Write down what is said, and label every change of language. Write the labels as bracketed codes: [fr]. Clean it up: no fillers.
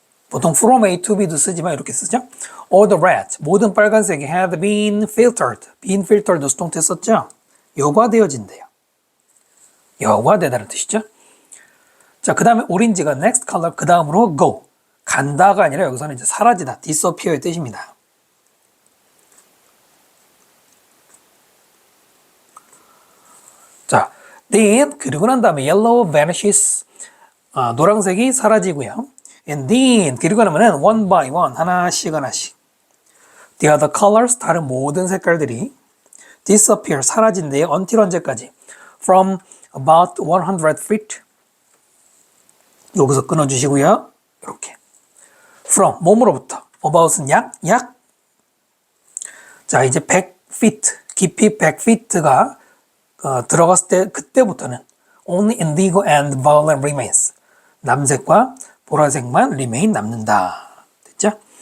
[ko] 보통 from A to B 도 쓰지만 이렇게 쓰죠. [en] All the red, 모든 빨간색이 had been filtered. [ko] been filtered 수동태 썼죠. 여과되어진대요. 여과되다는 뜻이죠. 자, 그 다음에 오렌지가 next color, 그 다음으로 go. 간다가 아니라 여기서는 이제 사라지다, disappear 의 뜻입니다. 자, then 그리고 난 다음에 yellow vanishes. 노란색이 사라지고요. And then 그리고 나면은 one by one 하나씩 the other colors 다른 모든 색깔들이 disappear 사라진대요. until 언제까지? [en] From about 100 feet 여기서 끊어주시고요. [ko] 이렇게 from 몸으로부터 about 은 약 자 이제 100 feet 깊이 100 feet가 들어갔을 때 그때부터는 only indigo and violet remains 남색과 보라색만 remain 남는다. 됐죠?